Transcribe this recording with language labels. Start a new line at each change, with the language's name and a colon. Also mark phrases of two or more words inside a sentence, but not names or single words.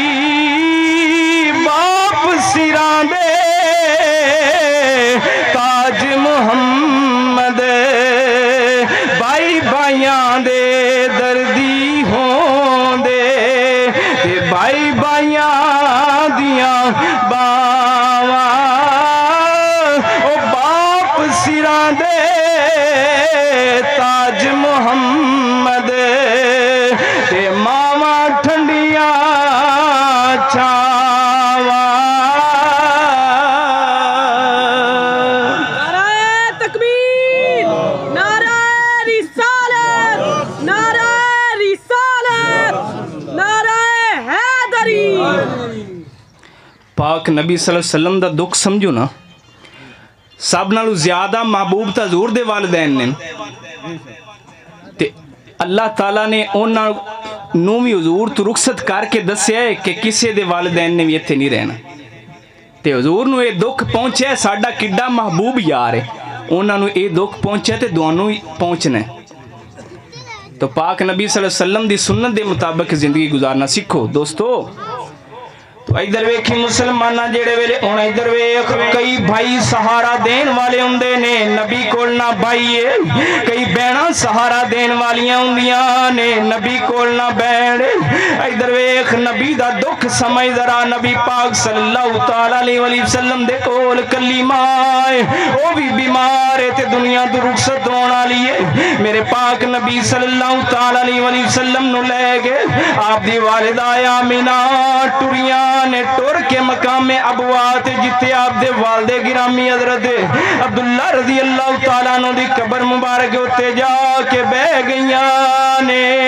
Punjabi: باپ سراں دے تاج محمد بائی بائیاں دے دردی ہون دے تے بائی بائیاں دیاں باواں او باپ سراں دے تاج محمد تے ماواں ٹھنڈیاں چھاواں پاک نبی
Arabic: صلی اللہ علیہ وسلم
Punjabi: دا دکھ سمجھو نا سب نالو زیادہ محبوب تا حضور دے والدین نے تے اللہ تعالیٰ نے انہاں نومی حضور تو رخصت کر کے دسیا ہے کہ کسے دے والدین نے بھی اتھے نہیں رہنا تے حضور نو اے دکھ پہنچے ہے ساڈا کڈا محبوب یار ہے انہاں نو اے دکھ پہنچے تے دوانوں ہی پہنچنا ہے تو پاک نبی
Arabic: صلی اللہ علیہ وسلم
Punjabi: دی سنت دے مطابق زندگی گزارنا سیکھو دوستو تو ادھر ویکھی مسلمانہ جڑے ویلے ہن ادھر ویکھ کئی بھائی سہارا دین والے ہوندے نے نبی کول نہ بھائی ہے کئی بہناں سہارا دین والیاں ہوندیاں نے نبی کول نہ بہن ادھر ویکھ نبی دا دکھ سمجھ ذرا نبی پاک
Arabic: صلی اللہ تعالی علیہ وسلم
Punjabi: دے کول کلی ماں او بھی بیمار ہے تے دنیا تو رخصت ہون والی ہے میرے پاک نبی
Arabic: صلی اللہ تعالی علیہ وسلم
Punjabi: نو لے گئے آپ دی والدہ آمینہ ٹریاں نے ٹور کے مقام ابوات جتے آپ دے والد گرامی حضرت عبداللہ
Arabic: رضی اللہ تعالیٰ عنہ
Punjabi: دی قبر مبارک ہوتے جا کے بہ گئیاں نے